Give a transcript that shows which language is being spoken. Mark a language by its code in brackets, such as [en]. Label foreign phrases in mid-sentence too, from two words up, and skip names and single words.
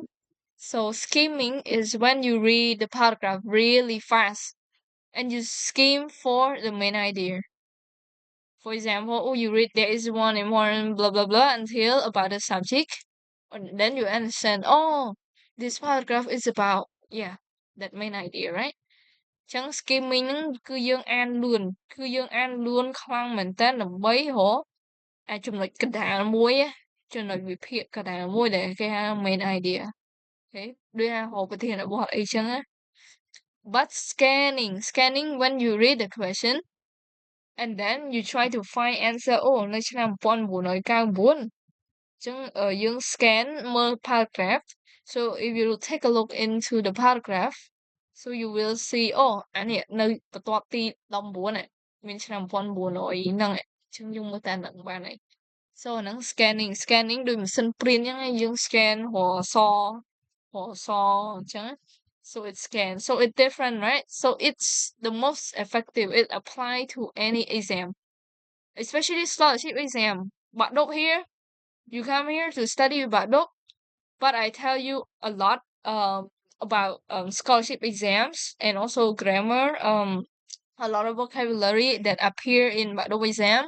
[en] So skimming is when you read the paragraph really fast and you skim for the main idea. For example, oh, you read there is one important blah blah blah until about the subject, and then you understand. Oh, this paragraph is about yeah that main idea, right? [km] ចឹង skimming ហ្នឹងគឺយើងអានលឿនគឺយើងអានលឿនខ្លាំងមែនតើដើម្បីរកអាចចំណុចកណ្ដាលមួយណាចំណុចវិភាគក ណ្ដាលមួយដែលគេហៅ [en] main idea [km] អូខេដូចថារកប្រធានបទអីចឹងណា [en] but scanning when you read the question and then you try to find answer [km] អូនៅឆ្នាំ1999ចឹងយើង scan មើល paragraph [en] so if you take a look into the paragraph so you will see [km] អូអានេះនៅបន្ទាប់ទី19ហ្នឹងមានឆ្នាំ1900ហ្នឹងចឹងយើងមើលតាមហ្នឹងបានហើយ so អាហ្នឹង scanning ដូចម៉ាស៊ីនព្រីនចឹងឯងយើង scan រកអក្សរអញ្ចឹង [en] so it's scan so it's different right so it's the most effective it apply to any exam especially scholarship exam but up here you come here to study about book, but I tell you a lot about scholarship exams and also grammar, a lot of vocabulary that appear in Bac2 exam.